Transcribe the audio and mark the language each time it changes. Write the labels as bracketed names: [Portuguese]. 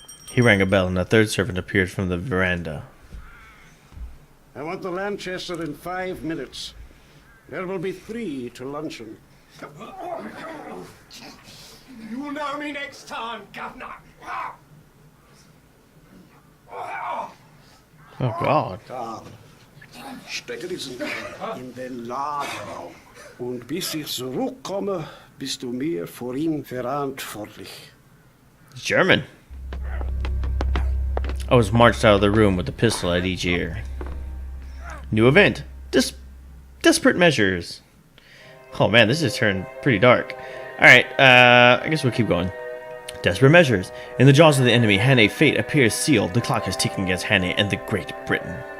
[English] He rang a bell, and a third servant appeared from the veranda. I want the Lanchester in 5 minutes. There will be 3 to luncheon. You'll know me next time, Governor. Oh, God. [German] Karl, stecke diesen in den Lagerraum. Und bis ich zurückkomme, bist du mir vor ihm verantwortlich. [English] German. I was marched out of the room with a pistol at each ear. New event. Desperate measures. Oh man, this has turned pretty dark. Alright, I guess we'll keep going. Desperate measures. In the jaws of the enemy, Hannay fate appears sealed. The clock is ticking against Hannay and the Great Britain.